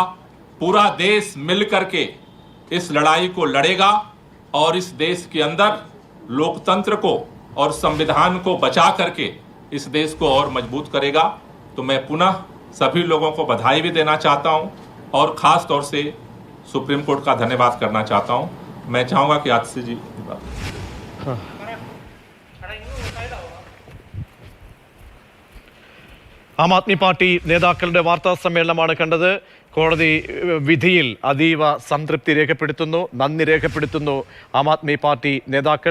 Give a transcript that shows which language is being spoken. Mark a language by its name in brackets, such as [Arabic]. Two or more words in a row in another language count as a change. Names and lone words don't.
[Hindi] पूरा देश मिलकर के इस लड़ाई को लड़ेगा और इस देश के अंदर लोकतंत्र को और संविधान को बचा करके इस देश को और मजबूत करेगा. तो मैं पुनः सभी लोगों को बधाई भी देना चाहता हूं और खास तौर से सुप्रीम कोर्ट का धन्यवाद करना चाहता हूं. मैं चाहूंगा कि आतिशी जी [Malayalam] ആം ആദ്മി പാർട്ടി നേതാക്കളുടെ വാർത്താ സമ്മേളനമാണ് കണ്ടത്. കോടതി വിധിയിൽ അതീവ സംതൃപ്തി രേഖപ്പെടുത്തുന്നു, നന്ദി രേഖപ്പെടുത്തുന്നു ആം ആദ്മി പാർട്ടി നേതാക്കൾ.